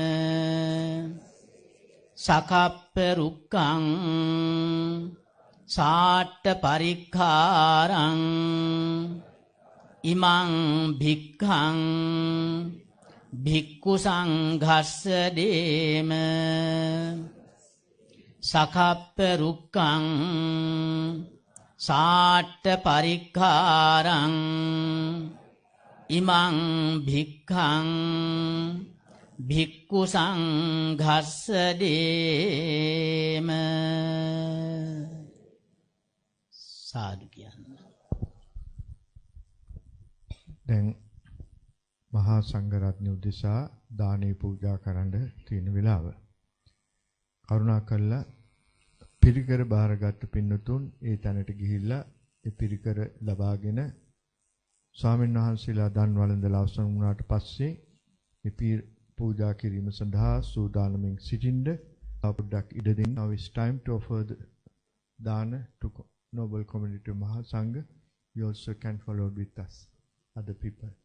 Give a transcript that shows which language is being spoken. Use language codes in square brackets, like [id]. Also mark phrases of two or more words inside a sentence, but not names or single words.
[pi] සකප්ප රුක්ඛං සාට්ඨ පරික්ඛාරං ඉමං භික්ඛං භික්ඛු සංඝස්ස දේම සකප්ප රුක්ඛං සාට්ඨ පරික්ඛාරං ඉමං භික්ඛං භික්ඛු සංඝස්ස දේම [si] සාදු කියන්න. දැන් මහා සංඝරත්නය උදෙසා දානේ පූජා කරන්න තියෙන වෙලාව. කරුණාකරලා පිරිකර බාරගත් පින්නතුන් ඒ තැනට ගිහිල්ලා ඒ පිරිකර ලබාගෙන ස්වාමීන් වහන්සේලා දන් වළඳලා අවසන් වුණාට පස්සේ මේ පූජා කිරීම සඳහා සූදානමින් සිටින්ද පොඩ්ඩක් ඉඩ දෙන්න. [en] Now it's time to offer the dana to Noble Community Mahasangha. You also can follow with us, other people.